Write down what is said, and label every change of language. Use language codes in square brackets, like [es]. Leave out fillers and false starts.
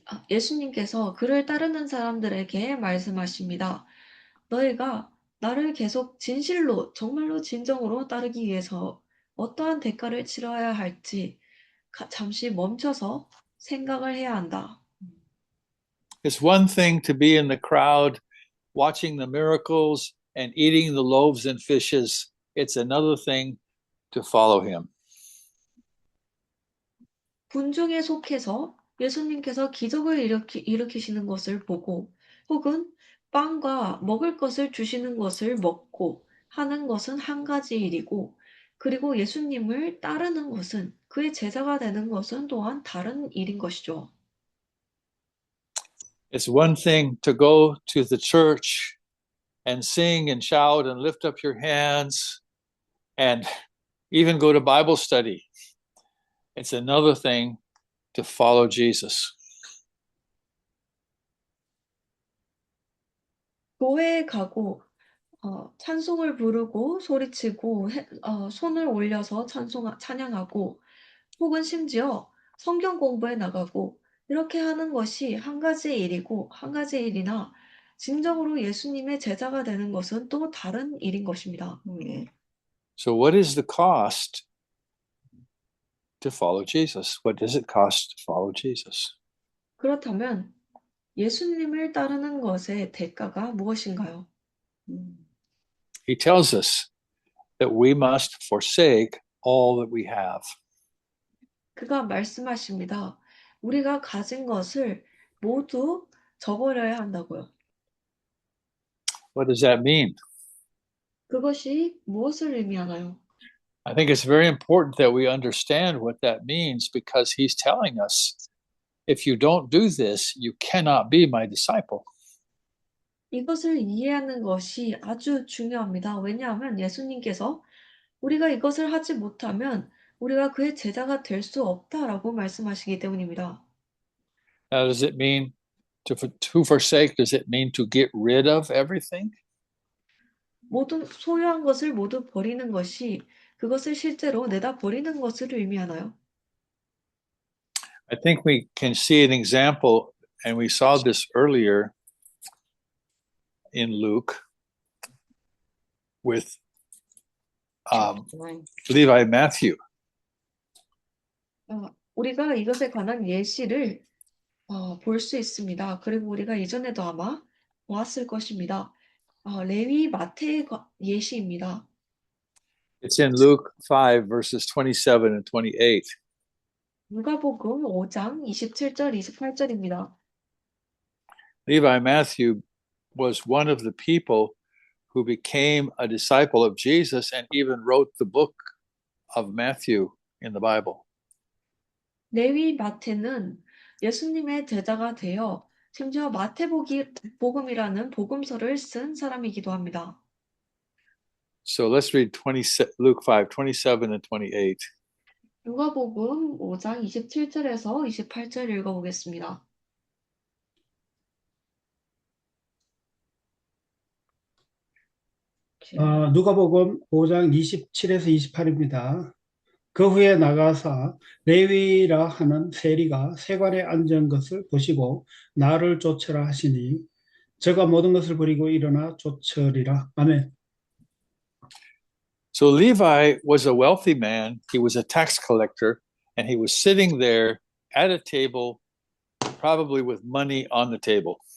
[ko] 예수님께서 그를 따르는 사람들에게 말씀하십니다. 너희가 나를 계속 진실로, 정말로 진정으로 따르기 위해서 어떠한 대가를 치러야 할지 잠시 멈춰서 생각을 해야 한다. [en] It's one thing to be in the crowd watching the miracles and eating the loaves and fishes. It's another thing to follow him. [ko] 군중에 속해서 예수님께서 기적을 일으키시는 것을 보고 혹은 빵과 먹을 것을 주시는 것을 먹고 하는 것은 한 가지 일이고 그리고 예수님을 따르는 것은 그의 제자가 되는 것은 또한 다른 일인 것이죠. [en] It's one thing to go to the church and sing and shout and lift up your hands and even go to Bible study. It's another thing to follow Jesus. [ko] 교회에 가고 찬송을 부르고 소리치고 손을 올려서 찬양하고 혹은 심지어 성경 공부에 나가고 이렇게 하는 것이 한 가지 일이고 한 가지 일이나 진정으로 예수님의 제자가 되는 것은 또 다른 일인 것입니다. [en] So what is the cost to follow Jesus? What does it cost to follow Jesus? [ko] 그렇다면 예수님을 따르는 것의 대가가 무엇인가요? [en] He tells us that we must forsake all that we have. [ko] 그가 말씀하십니다. 우리가 가진 것을 모두 저버려야 한다고요. [en] What does that mean? [ko] 그것이 무엇을 의미하나요? [en] I think it's very important that we understand what that means because he's telling us, if you don't do this, you cannot be my disciple. [ko] 이것을 이해하는 것이 아주 중요합니다. 왜냐하면 예수님께서 우리가 이것을 하지 못하면 우리가 그의 제자가 될 수 없다라고 말씀하시기 때문입니다. [en] Now, does it mean to forsake? Does it mean to get rid of everything? [ko] 모든 소유한 것을 모두 버리는 것이 그것을 실제로 내다 버리는 것을 의미하나요? [en] I think we can see an example, and we saw this earlier in Luke with Levi and Matthew. [ko] 우리가 이것에 관한 예시를 볼 수 있습니다. 그리고 우리가 이전에도 아마 보았을 것입니다. 레위 마태의 예시입니다. [en] It's in Luke 5, verses 27 and 28. [ko] 누가복음 5장 27절 28절입니다. [en] Levi Matthew was one of the people who became a disciple of Jesus and even wrote the book of Matthew in the Bible. [ko] 레위 마태는 예수님의 제자가 되어 심지어 마태복음이라는 복음서를 쓴 사람이기도 합니다. [en] So let's read Luke 5, 27 and 28. [ko] 누가복음 5장 27절에서 28절 읽어보겠습니다. 누가복음 5장 27에서 28입니다. 그 후에 나가사 레위라 하는 세리가 세관에 앉은 것을 보시고 나를 쫓으라 하시니 저가 모든 것을 버리고 일어나 쫓으리라. 아멘. [en] So Levi was a wealthy man. He was a tax collector, and he was sitting there at a table, probably with money on the table.